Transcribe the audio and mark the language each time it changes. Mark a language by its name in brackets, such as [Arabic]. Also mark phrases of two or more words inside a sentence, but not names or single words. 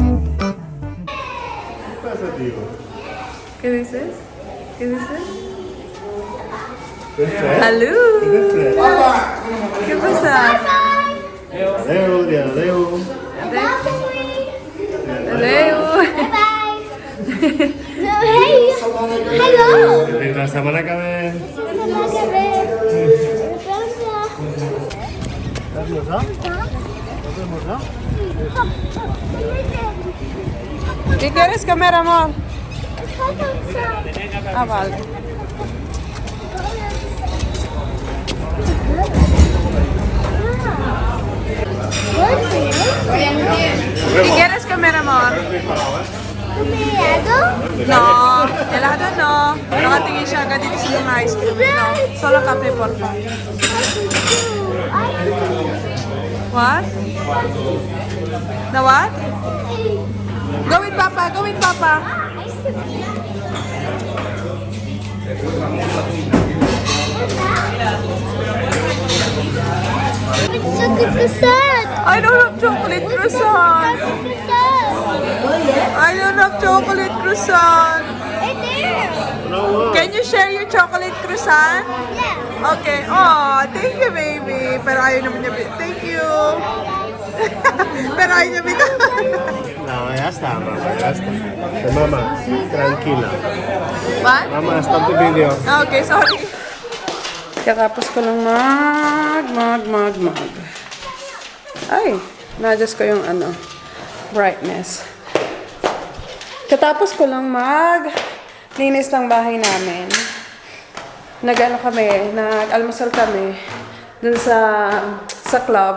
[Spanish] ¿Qué pasa, tío? ¿Qué dices? ¿Qué dices? [English] Hello! [Filipino] Kumusta? Leo, dia Leo. [English] Hello! Bye. Hey. Hello. [Cebuano] Regresa mana kami? [Spanish] ¿Qué quieres comer, amor? Ah, vale. ¿Qué quieres comer, amor? No, helado no. [Filipino] Nakatingin siya agad dito sa mga ice cream. [Spanish] No, solo kape, por favor. [English] What? Na what? Go with Papa, go with Papa. Chocolate croissant. I don't have chocolate croissant. I don't have chocolate croissant. Right there. Can you share your chocolate croissant? Yeah. Okay. Oh, thank you, baby. [Filipino] Pero ayaw naman niya. [English] Thank you. [Cebuano] Pero ayaw niya bitaw. [Spanish] No, ya está, mamá, ya está. Mamá, tranquila. [English] What? Mamá, stop the video. Okay, sorry. [Filipino] Katapos ko lang mag. Ay, na-adjust ko yung brightness. Katapos ko lang linis ng bahay namin. Nag-almusal kami dun sa club.